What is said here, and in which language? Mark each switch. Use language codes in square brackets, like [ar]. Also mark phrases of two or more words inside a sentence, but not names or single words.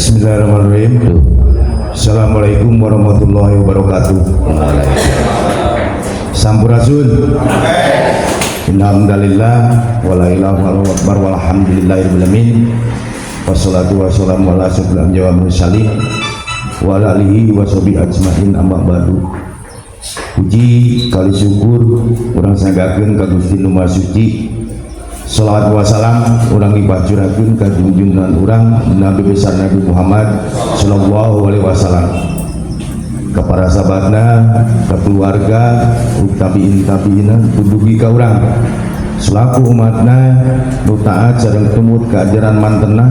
[ar] بسم الله الرحمن الرحيم. السلام عليكم ورحمة الله وبركاته. [su] Sampurasun. [ar] الحمد لله ولا إله إلا الله والحمد لله رب العالمين. والصلاة والسلام على أشرف الأنبياء والمرسلين وعلى آله وصحبه أجمعين أما بعد. [su] Puji kali syukur urang sanggakeun ka Gusti Nu Maha Suci. [ar] صلوات وسلام [su] urang dibacurakeun ka junjungan urang Nabi besar Nabi Muhammad [ar] صلى الله عليه وسلم, [su] ka para sahabatna, ka keluarga, tabiin dugi ka urang selaku umatna nu taat sareng tumut ka ajaran mantenna.